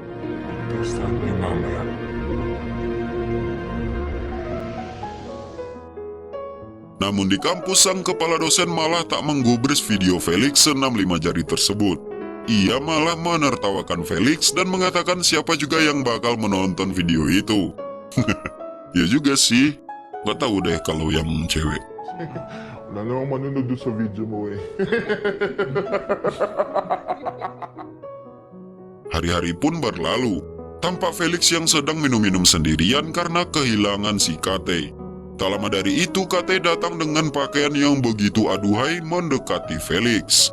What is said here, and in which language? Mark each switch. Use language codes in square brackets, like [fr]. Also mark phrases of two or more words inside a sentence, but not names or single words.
[id] Namun di kampus sang kepala dosen malah tak menggubris video Felix senam 5 jari tersebut. Ia malah menertawakan Felix dan mengatakan siapa juga yang bakal menonton video itu. Ya juga sih, gak tahu deh kalau yang cewek. [tl] wala namang manunod doon sa video mo eh. [id] Hari-hari pun berlalu, tampak Felix yang sedang minum-minum sendirian karena kehilangan si KT. Tak lama dari itu, KT datang dengan pakaian yang begitu aduhai mendekati Felix.